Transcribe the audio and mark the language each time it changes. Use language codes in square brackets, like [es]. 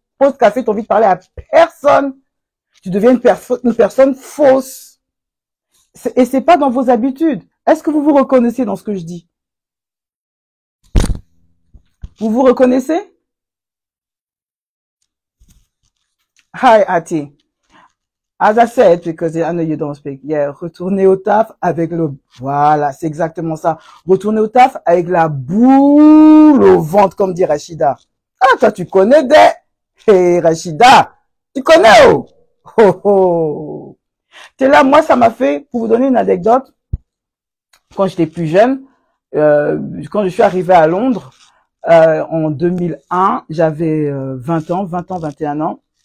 [fr] Pause café, t'as envie de parler à personne. Tu deviens une personne fausse. Et c'est pas dans vos habitudes. Est-ce que vous vous reconnaissez dans ce que je dis? Vous vous reconnaissez? [en] Hi, Ati. As I said, because I know you don't speak. [fr] Yeah, retourner au taf avec voilà, c'est exactement ça. Retourner au taf avec la boule au ventre, comme dit Rachida. Ah, toi, tu connais hey, Rachida. Tu connais, oh. Oh, oh. T'es là, moi, ça m'a fait, pour vous donner une anecdote, quand j'étais plus jeune, quand je suis arrivée à Londres, en 2001, j'avais 20 ans, 21 ans.